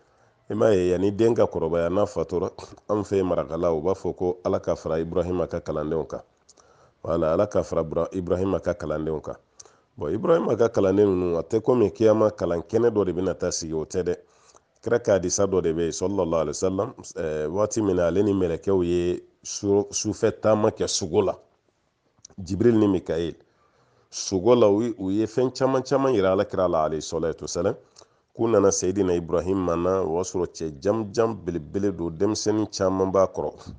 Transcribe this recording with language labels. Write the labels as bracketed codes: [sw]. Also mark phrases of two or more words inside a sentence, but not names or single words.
[bm] i m'a ye yanni den ka kɔrɔbaya n'a fatura an fɛ marakala u b'a fɔ ko ala ka fara ibrahima ka kalandenw kan wala ala ka fara ibrahima ka kalandenw kan ibrahima ka kalanden ninnu a tɛ komi kiyama kalan kɛnɛ dɔ de bɛna taa sigi o tɛ dɛ kira ka hadisa dɔ de bɛ yen [ar] صلى الله عليه وسلم [bm] waati min na ale ni mɛlɛkɛw ye sufɛ taama kɛ sugo la jibril ni mikael sugo la u ye fɛn caman caman yira alakira la [ar] عليه الصلاة والسلام [bm] k'u nana sayidina ibrahim ma na o y'a sɔrɔ cɛ jamujan belebele don denmisɛnnin caman b'a kɔrɔ